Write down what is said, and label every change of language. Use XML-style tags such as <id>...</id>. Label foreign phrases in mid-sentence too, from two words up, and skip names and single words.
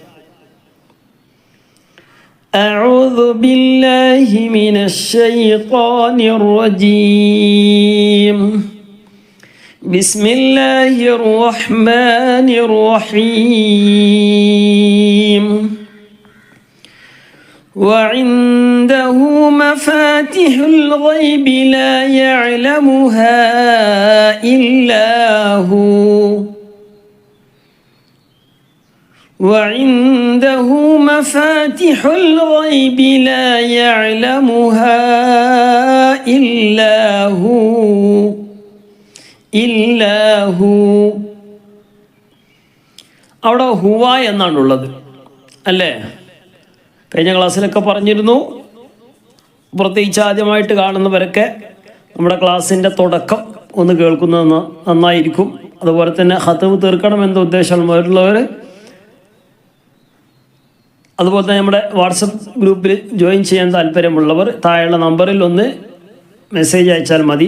<ar>أعوذ بالله من الشيطان الرجيم. بسم الله الرحمن الرحيم. وعنده مفاتح الغيب لا يعلمها إلا هو وعنده مفاتح الغيب لا يعلمها إلا هو.</ar> <ml>അവിടെ ഹുവ എന്നാണുള്ളത് അല്ലേ? കഴിഞ്ഞ ക്ലാസ്സിലൊക്കെ പറഞ്ഞിരുന്നു. പ്രത്യേകിച്ച് ആദ്യമായിട്ട് കാണുന്നവരൊക്കെ നമ്മുടെ ക്ലാസ്സിൻ്റെ തുടക്കം ഒന്ന് കേൾക്കുന്നത് നന്നായിരിക്കും. അതുപോലെ തന്നെ ഖത്മ് തീർക്കണമെന്ന ഉദ്ദേശമുള്ളവർ അതുപോലെ തന്നെ നമ്മുടെ വാട്സപ്പ് ഗ്രൂപ്പിൽ ജോയിൻ ചെയ്യാൻ താല്പര്യമുള്ളവർ താഴെയുള്ള നമ്പറിൽ ഒന്ന് മെസ്സേജ് അയച്ചാൽ മതി.</ml>